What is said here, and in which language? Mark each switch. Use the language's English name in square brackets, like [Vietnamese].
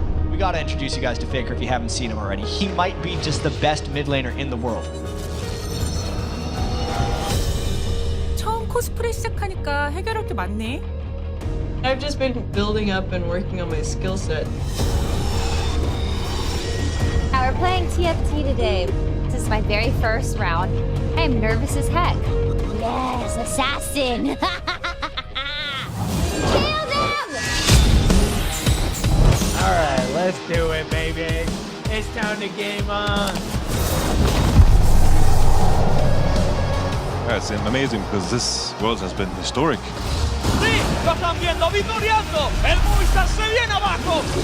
[English] We gotta introduce you guys to Faker if you haven't seen him already. He might be just the best mid laner in the world. [Korean] 처음 코스프레 시작하니까 해결할 게 많네. [English] I've just been building up and working on my skill set. We're playing TFT today. This is my very first round. I am nervous as heck. Yes, assassin! Kill them! Alright, let's do it, baby. It's time to game on. That's amazing because this world has been historic. [Spanish] Sí, lo están viendo, victoriando. El Movistar se viene abajo.